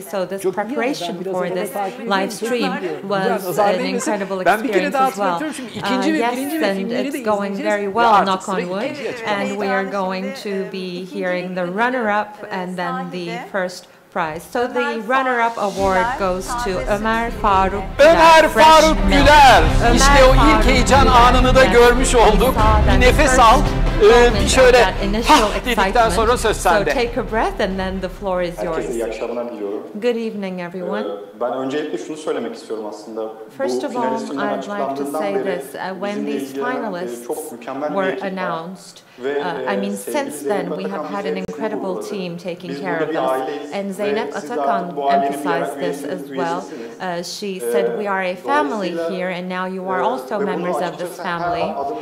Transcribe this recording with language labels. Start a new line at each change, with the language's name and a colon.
English: So this preparation for this live stream was an incredible experience as well. Yes, and it's going very well, knock on wood. And we are going to be hearing the runner-up and then the first prize. So the runner-up award goes to Ömer Faruk Güler. Ömer Faruk Güler.
Turkish: İşte o ilk heyecan anını da görmüş olduk. Bir nefes al. Bir şöyle dedikten sonra söz sende.
English: So take a breath and then the floor is yours.
Turkish: Herkese iyi akşamlar diliyorum.
English: Good evening, everyone.
Turkish: Ben öncelikle şunu söylemek istiyorum aslında.
English: First of all, I'd like to say this. When these finalists were announced, I mean, since then we have had an incredible team taking care of us. And Zeynep Atakan emphasized this as well. She said, we are a family here, and now you are also members of this family.